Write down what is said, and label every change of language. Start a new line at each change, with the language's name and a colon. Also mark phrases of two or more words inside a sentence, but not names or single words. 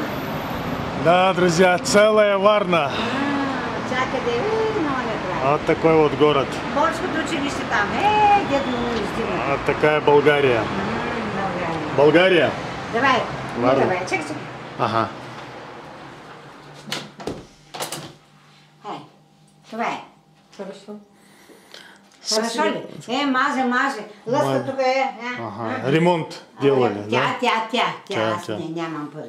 Russian: Да, друзья, целая Варна.
Bulgarian: Чакай, много не прави.
Russian: Вот такой вот город.
Bulgarian: Борското училище там, дедо му издима.
Russian: Вот такая Болгария. Болгария? Давай, Варна.
Bulgarian: давай, чакай. Ага. Това е.
Russian: Хорошо.
Bulgarian: Хорошо ли? Маже. Лъска тук е.
Russian: Ага. Ремонт делали, да?
Bulgarian: Тя. Аз нямам пари.